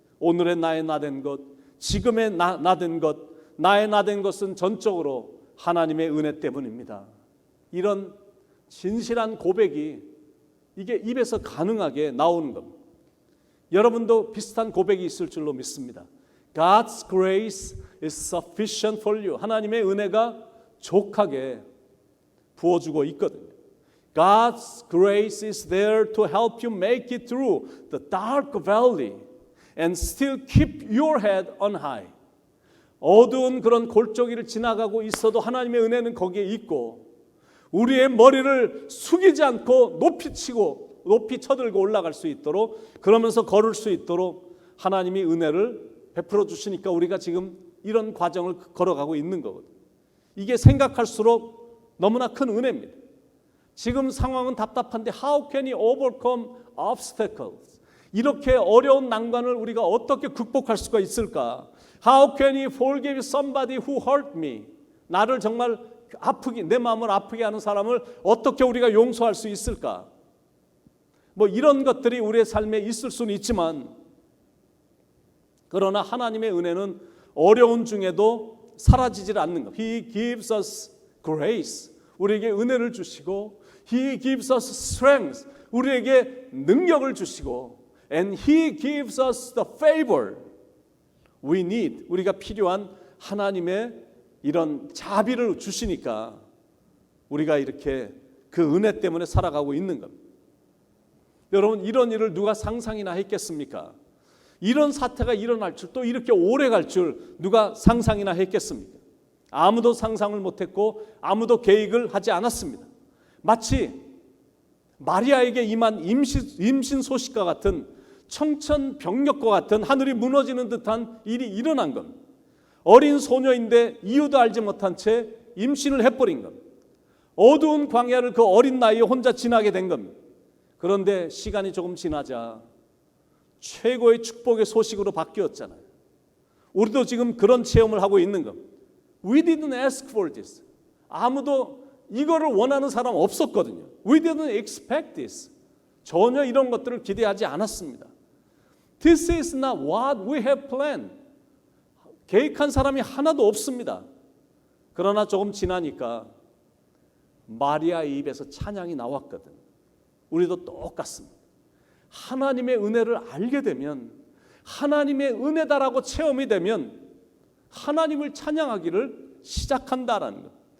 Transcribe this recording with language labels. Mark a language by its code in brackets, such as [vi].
[ko] 오늘의 나의 나된 것, 지금의 나된 것, 나의 나된 것은 전적으로 하나님의 은혜 때문입니다. 이런 진실한 고백이 이게 입에서 가능하게 나오는 겁니다. 여러분도 비슷한 고백이 있을 줄로 믿습니다. [en] God's grace is sufficient for you. [ko] 하나님의 은혜가 족하게 부어주고 있거든요. [en] God's grace is there to help you make it through the dark valley and still keep your head on high. [ko] 어두운 그런 골짜기를 지나가고 있어도 하나님의 은혜는 거기에 있고 우리의 머리를 숙이지 않고 높이 치고 높이 쳐들고 올라갈 수 있도록 그러면서 걸을 수 있도록 하나님이 은혜를 베풀어 주시니까 우리가 지금 이런 과정을 걸어가고 있는 거거든요. 이게 생각할수록 너무나 큰 은혜입니다. 지금 상황은 답답한데 [en] How can you overcome obstacles? [ko] 이렇게 어려운 난관을 우리가 어떻게 극복할 수가 있을까? [en] How can you forgive somebody who hurt me? [ko] 나를 정말 아프게 내 마음을 아프게 하는 사람을 어떻게 우리가 용서할 수 있을까? 이런 것들이 우리의 삶에 있을 수는 있지만 그러나 하나님의 은혜는 어려운 중에도 사라지질 않는 것. [en] He gives us grace. [ko] 우리에게 은혜를 주시고 [en] He gives us strength. [ko] 우리에게 능력을 주시고 [en] And He gives us the favor we need. [ko] 우리가 필요한 하나님의 이런 자비를 주시니까 우리가 이렇게 그 은혜 때문에 살아가고 있는 겁니다. 여러분 이런 일을 누가 상상이나 했겠습니까? 이런 사태가 일어날 줄 또 이렇게 오래 갈 줄 누가 상상이나 했겠습니까? 아무도 상상을 못했고 아무도 계획을 하지 않았습니다. 마치 마리아에게 임한 임신 소식과 같은 청천벽력과 같은 하늘이 무너지는 듯한 일이 일어난 겁니다. 어린 소녀인데 이유도 알지 못한 채 임신을 해버린 겁니다. 어두운 광야를 그 어린 나이에 혼자 지나게 된 겁니다. 그런데 시간이 조금 지나자 최고의 축복의 소식으로 바뀌었잖아요. 우리도 지금 그런 체험을 하고 있는 겁니다. [en] We didn't ask for this. [ko] 아무도 이거를 원하는 사람 없었거든요. [en] We didn't expect this. [ko] 전혀 이런 것들을 기대하지 않았습니다. [en] This is not what we have planned. [ko] 계획한 사람이 하나도 없습니다. 그러나 조금 지나니까 마리아의 입에서 찬양이 나왔거든. 우리도 똑같습니다. 하나님의 은혜를 알게 되면, 하나님의 은혜다라고 체험이 되면 하나님을 찬양하기를 시작한다라는 것.